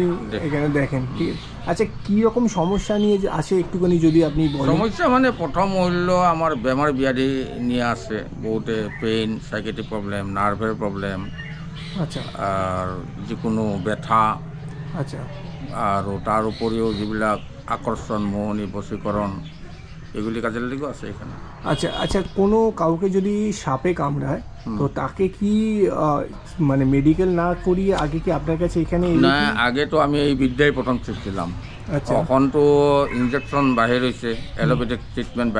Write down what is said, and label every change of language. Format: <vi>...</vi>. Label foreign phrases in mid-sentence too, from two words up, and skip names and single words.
<bn>দেখি। এখানে দেখেন, ঠিক আছে। আচ্ছা, কি রকম সমস্যা নিয়ে যে আসে একটুখানি যদি আপনি বলেন। সমস্যা মানে প্রথম হইল আমার বেমার ব্যাধি নিয়ে আসে বহুতে, পেইন,</bn> <en>psychiatric problem,</en> <bn>নার্ভের প্রবলেম, আচ্ছা আর যিকোনো ব্যথা, আচ্ছা</bn> <as>আৰু তাৰ উপৰিও যিবিলাক আকৰ্ষণ, মোহনী, বশীকৰণ,</as> <bn>এগুলি কাজের লেগেও আছে এখানে। আচ্ছা আচ্ছা, কোনো কাউকে যদি সাপে কামড়ায় তো তাকে কি মানে মেডিকেল না করিয়ে আগে কি আপনার কাছে এখানে এলে না, কি- আগে তো আমি এই বিদ্যাই প্রথম শিখছিলাম। আচ্ছা এখন তো ইনজেকশন বাহির হয়েছে,</bn> <en>allopathic treatment</en> <bn>বাহির হয়েছে।</bn>